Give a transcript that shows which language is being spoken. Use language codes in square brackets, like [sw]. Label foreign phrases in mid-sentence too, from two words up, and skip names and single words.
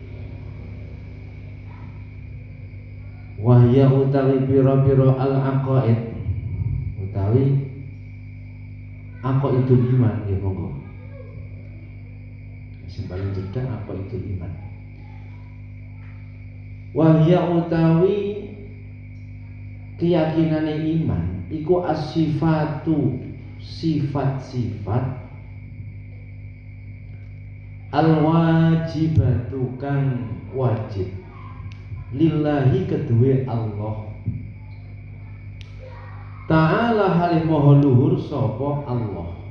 [jv] Wahya utawi biro-biro al-aqaid utawi [ar] عقائد الإيمان [jv] ya monggo. Sing paling cedhak [ar] عقائد الإيمان. [jv] Wahya utawi keyakinane iman iku as-sifatu sifat-sifat al-wajibatu kang wajib lillahi kedue Allah Ta'ala halih maha luhur sapa Allah.